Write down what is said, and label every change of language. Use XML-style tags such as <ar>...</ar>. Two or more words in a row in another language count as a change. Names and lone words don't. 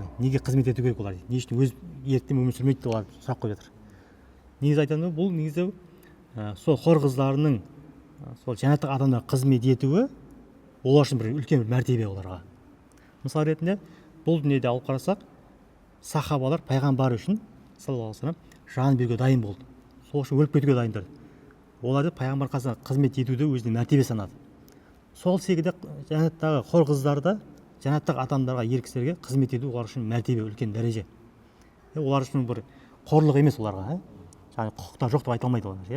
<kk>Неге қызмет ету керек олар? Не үшін өз еркімен өмір сүрмейді деп олар сұрақ қойып жатыр. Негізі айтады, бұл негізі сол хор қыздарының сол жәннаттық адамдар қызмет етуі олар үшін бір үлкен бір мәртебе оларға. Мысал ретінде бұл дүниеде алып қарасақ, сахабалар пайғамбар үшін</kk> <ar>صلى الله عليه وسلم</ar> <kk>жан беруге дайын болды. Сол үшін өліп кетуге дайын тұрды. Олар пайғамбар қасында қызмет етуді өзіне мәртебе санады. Сол секілді жәннаттағы хор қыздарда жәннаттық адамдарға, ер кісілерге қызмет ету олар үшін мәртебе, үлкен дәреже. Олар үшін бір қорлық емес оларға, жаңағы құқықтар жоқ деп айта алмайды олар.</kk>